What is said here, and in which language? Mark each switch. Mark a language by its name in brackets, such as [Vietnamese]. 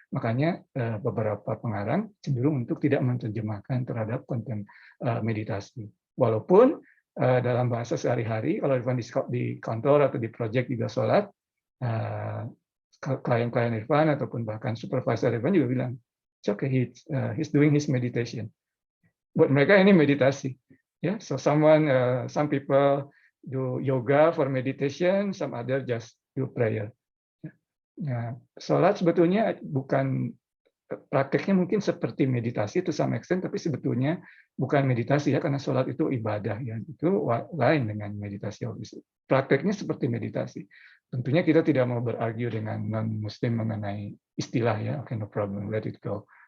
[Indonesian] Makanya beberapa pengarang cenderung untuk tidak menerjemahkan terhadap konten meditasi. Walaupun dalam bahasa sehari-hari, kalau di kantor atau di proyek juga sholat, klien-klien Irfan ataupun bahkan supervisor Irfan juga bilang, [English] it's okay, he's doing his meditation. [Indonesian] Buat mereka ini meditasi. [English] Ya, so some people do yoga for meditation, some other just do prayer. [Indonesian] Nah, sholat sebetulnya bukan, prakteknya mungkin seperti meditasi [English] to some extent, [Indonesian] tapi sebetulnya bukan meditasi ya, karena sholat itu ibadah ya, itu lain dengan meditasi. Prakteknya seperti meditasi. Tentunya kita tidak mau berargue dengan non-Muslim mengenai istilah ya, [English] okay, no problem, let it go.